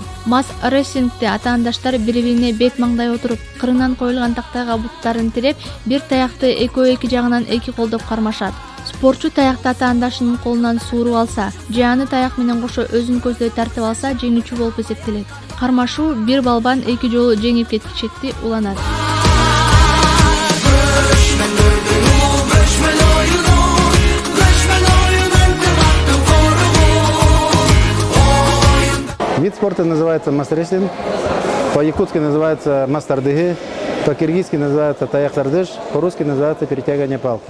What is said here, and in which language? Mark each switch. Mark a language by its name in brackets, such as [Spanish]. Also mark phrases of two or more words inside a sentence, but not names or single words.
[Kyrgyz] Мас рестлингде атаандаштар бири-бирине бет маңдай отуруп, кырынан коюлган тактайга буттарын тиреп, бир таякты экөө-эки жагынан эки колдоп кармашат. Спортчу таякты атаандашынын колунан сууруп алса, же аны таяк менен кошо өзүн көздөй тартып алса, жеңүүчү болуп эсептелет. Кармашуу бир балбан эки жолу жеңип кетишекти уланат. [Russian] Вид спорта называется мас-рестлинг, по-якутски называется мас-тардыгы, по-киргизски называется таяк-тардыш, по-русски называется перетягивание палки.